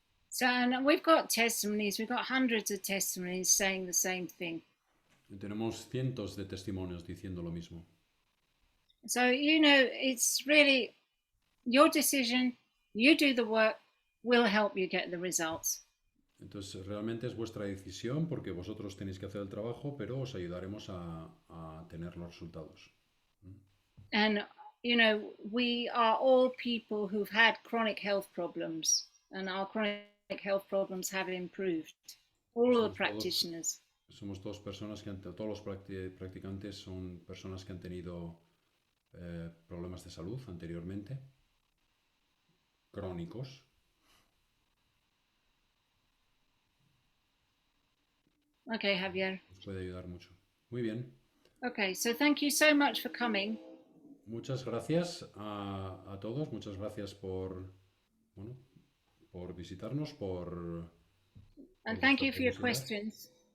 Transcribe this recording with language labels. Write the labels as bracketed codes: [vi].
[en] So, and we've got testimonies, we've got hundreds of testimonies saying the same thing. [es] Y tenemos cientos de testimonios diciendo lo mismo. [en] So, you know, it's really your decision, you do the work, we'll help you get the results. [es] Entonces, realmente es vuestra decisión porque vosotros tenéis que hacer el trabajo, pero os ayudaremos a tener los resultados. [en] And, you know, we are all people who've had chronic health problems, and our chronic health problems have improved. All of the practitioners. [es] Somos todas personas todos los practicantes son personas que han tenido problemas de salud anteriormente, crónicos. [en] Okay, Javier. [es] Nos puede ayudar mucho. Muy bien. [en] Okay, so thank you so much for coming. [es] Muchas gracias a todos. Muchas gracias por visitarnos, [en] And thank you for your questions.